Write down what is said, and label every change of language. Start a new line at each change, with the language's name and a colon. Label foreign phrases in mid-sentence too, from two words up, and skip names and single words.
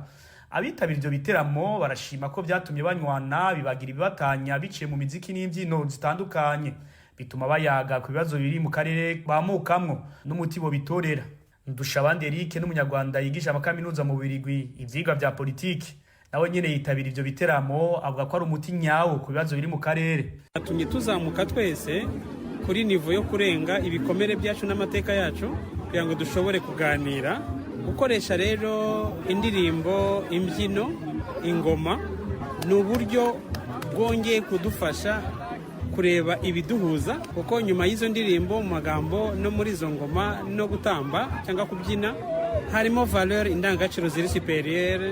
Rundi: Abitabira ivyo biteramo barashima ko byatumye banywana, bibagira ibibatanya biciye mu miziki n'imbyino zitandukanye, bituma bayaga ku bibazo biri mu karere bamukamwo n'umuti bo bitorera. Ndushabandi Eric n'umunyarwanda yigisha amakaminuza mu Bubirigi ivyigwa vya politiki, nawe nyene yitabira ivyo biteramo avuga ko ari umuti nyawo ku bibazo biri mu karere.
Kinyarwanda: Atumye tuzamuka twese kuri nivo yo kurenga ibikomere byacu n'amateka yacu kugira ngo dushobore kuganira, gukoresha rero indirimbo, imbyino, ingoma ni uburyo bwongeye kudufasha kureba ibiduhuza, kuko nyuma y'izo ndirimbo, mu magambo no muri izo ngoma no gutamba cyangwa kubyina harimo valeur, indangagaciro ziri superieur.